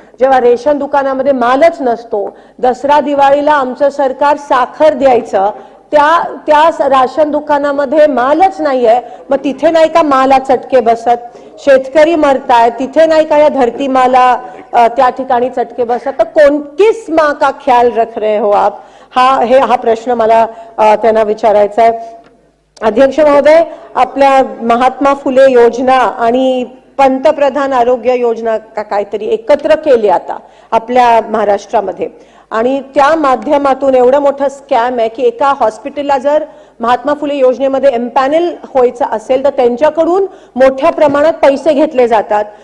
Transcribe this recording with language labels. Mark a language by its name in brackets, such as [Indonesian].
[Marathi] जेव्हा रेशन दुकानामध्ये मालच नसतो, दसरा दिवाळीला आमचं सरकार साखर द्यायचं, त्या राशन दुकानामध्ये मालच नाहीये, मग तिथे नाही का माला चटके बसत? शेतकरी मरताय, तिथे नाही का या धरती माला त्या ठिकाणी चटके बसत? [Hindi] तर किस माँ का ख्याल रख रहे हो आप? [Marathi] हा प्रश्न मला त्यांना विचारायचा आहे. अध्यक्ष महोदय, आपल्या महात्मा फुले योजना आणि पंतप्रधान आरोग्य योजना काहीतरी एकत्र केली आता आपल्या महाराष्ट्रामध्ये, आणि त्या माध्यमातून एवढं मोठं स्कॅम आहे की एका हॉस्पिटलला जर महात्मा फुले योजनेमध्ये एम्पॅनल व्हायचं असेल तर त्यांच्याकडून मोठ्या प्रमाणात पैसे घेतले जातात.